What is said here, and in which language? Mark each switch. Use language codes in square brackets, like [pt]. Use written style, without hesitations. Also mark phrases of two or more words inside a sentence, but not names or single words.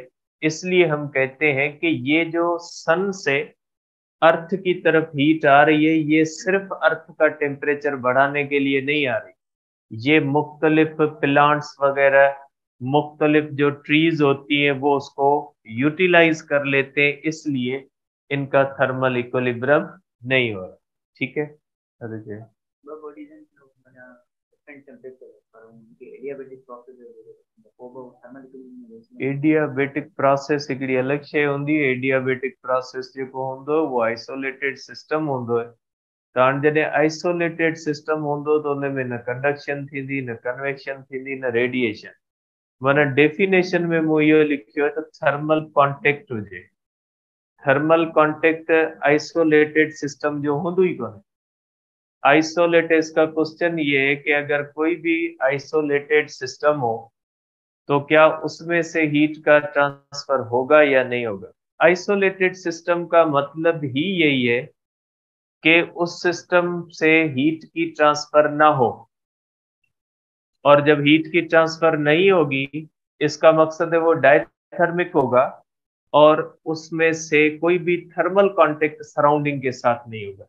[ur] اس لیے ہم کہتے ہیں کہ یہ جو سن سے ارتھ کی طرف ہیٹ آ رہی ہے یہ صرف ارتھ کا ٹمپریچر بڑھانے کے لیے نہیں آ رہی، یہ مختلف پلانٹس وغیرہ، مختلف جو ٹریز ہوتی ہیں وہ اس کو یوٹیلائز کر لیتے ہیں، اس لیے ان کا [en] thermal equilibrium [ur] نہیں ہو رہا. [sd] ठीक है, अरे जी [en] adiabatic process [sd] हिकिड़ी अलग शइ हूंदी। [en] adiabatic process [sd] जेको हूंदो वो [en] isolated system [sd] हूंदो आहे। त हाणे जॾहिं [en] isolated system [sd] हूंदो त हुन में न कंडक्शन थींदी, न कन्वेक्शन थींदी, न रेडिएशन। माना डेफिनेशन में मूं इहो लिखियो आहे त [en] thermal contact [sd] हुजे। [en] thermal contact isolated system [sd] जो हूंदो ही कोन्हे। [ur] آئسولیٹڈ، اس کا کویسچن یہ ہے کہ اگر کوئی بھی [en] isolated system [ur] ہو تو کیا اس میں سے ہیٹ کا ٹرانسفر ہوگا یا نہیں ہوگا. [en] isolated system [ur] کا مطلب ہی یہی ہے کہ اس سسٹم سے ہیٹ کی ٹرانسفر نہ ہو، اور جب ہیٹ کی ٹرانسفر نہیں ہوگی اس کا مقصد ہے وہ ڈائیتھرمک ہوگا اور اس میں سے کوئی بھی [en] thermal contact surrounding [ur] کے ساتھ نہیں ہوگا.